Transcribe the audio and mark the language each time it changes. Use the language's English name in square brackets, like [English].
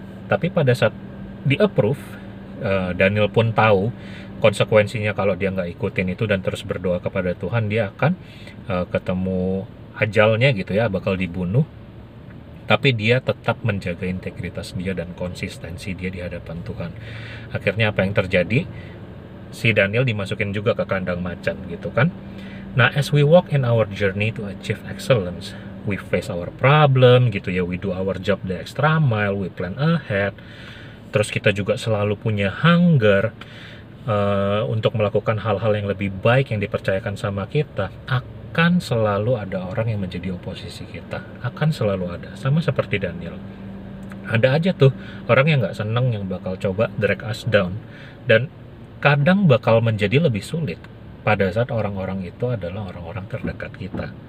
[Indonesian] Tapi pada saat di-approve, Daniel pun tahu konsekuensinya kalau dia nggak ikutin itu dan terus berdoa kepada Tuhan, dia akan ketemu ajalnya gitu ya, bakal dibunuh. Tapi dia tetap menjaga integritas dia dan konsistensi dia di hadapan Tuhan. Akhirnya apa yang terjadi? Si Daniel dimasukin juga ke kandang macan gitu kan. [English] Nah, as we walk in our journey to achieve excellence, we face our problem [Indonesian] gitu ya, [English] we do our job the extra mile, we plan ahead. [Indonesian] Terus kita juga selalu punya hunger untuk melakukan hal-hal yang lebih baik yang dipercayakan sama kita. Akan selalu ada orang yang menjadi oposisi kita, akan selalu ada, sama seperti Daniel. Ada aja tuh orang yang nggak seneng, yang bakal coba [English] drag us down, [Indonesian] dan kadang bakal menjadi lebih sulit pada saat orang-orang itu adalah orang-orang terdekat kita.